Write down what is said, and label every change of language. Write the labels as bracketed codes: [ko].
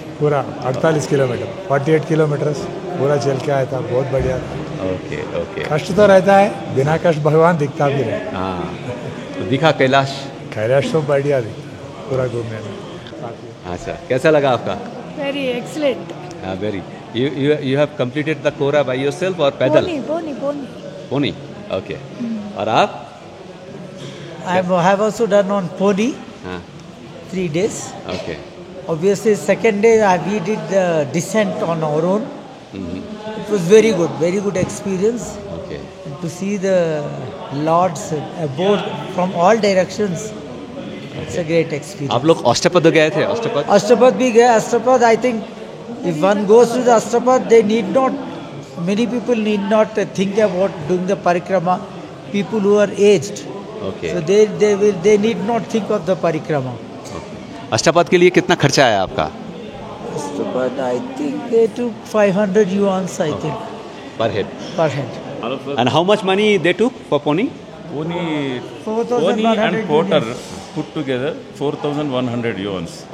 [hi] पूरा 48 kilometre, 48 kilometre पूरा चल के आया था, बहुत बढ़िया था। Okay okay. कष्ट तो रहता है, बिना कष्ट भगवान दिखता भी नहीं। हाँ, तो दिखा कैलाश? कैलाश तो बढ़िया दिखता पूरा घूमने में। अच्छा, कैसा लगा आपका? [en] Very excellent. [hi] Very. [en] You have completed the Kora by yourself or पैदल? Boni. Pony. Okay. [hi] और आप? [en] I have also done on pony [hi] हाँ. [en] 3 days. Okay. Obviously, second day we did the descent on our own. It was very good experience. Okay. And to see the lords aboard from all directions, it's a great experience. [hi] आप लोग अष्टपद गए थे? Ashtapad? Ashtapad bhi gaya. [en] Ashtapad, I think, if one goes to the Ashtapad, many people need not think about doing the parikrama. People who are aged, Okay. so they need not think of the parikrama. [hi] Ashtapad के लिए कितना खर्चा आया आपका? [en] Ashtapad, I think they took 500 yuan, I think, Per head. per head. And how much money they took for pony? Pony 4,100 and porter put together 4,100 yuans.